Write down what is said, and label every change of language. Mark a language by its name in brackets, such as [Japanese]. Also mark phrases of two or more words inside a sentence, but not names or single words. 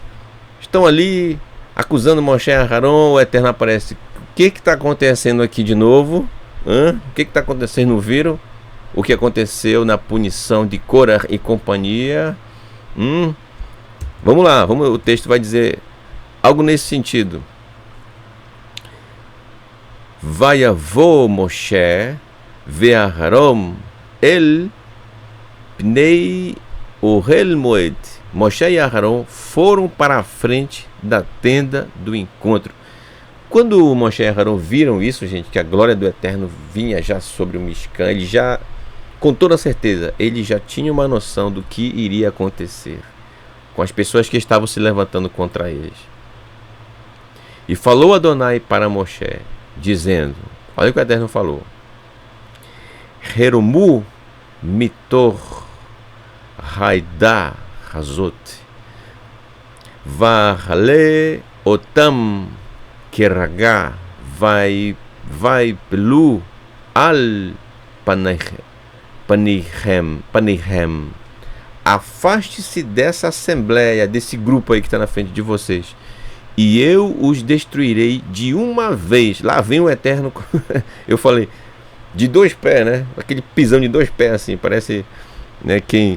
[Portuguese] Estão ali acusando Moshe e Aharon, o Eterno aparece. O que está acontecendo aqui de novo? O que está acontecendo? Não viram o que aconteceu na punição de Korah e companhia? Vamos lá, o texto vai dizer algo nesse sentido. [Hebrew] ויבא משה ואהרן אל פני אהל מועד. [Portuguese] Moshe e Aharon foram para a frente da tenda do encontro. Quando Moshe e Aharon viram isso, gente, que a glória do Eterno vinha já sobre o Mishkan, ele já, com toda certeza, ele já tinha uma noção do que iria acontecer com as pessoas que estavam se levantando contra eles. E falou Adonai para Moshe, dizendo: olha o que o Eterno falou: [Hebrew] הרמו מתוך העדה הזאת ואכלה אתם כרגע ויפלו על פניהם. [Portuguese] Afaste-se dessa assembleia, desse grupo aí que está na frente de vocês, e eu os destruirei de uma vez. Lá vem o Eterno. Eu falei de dois pés, né? Aquele pisão de dois pés assim, parece, né, quem...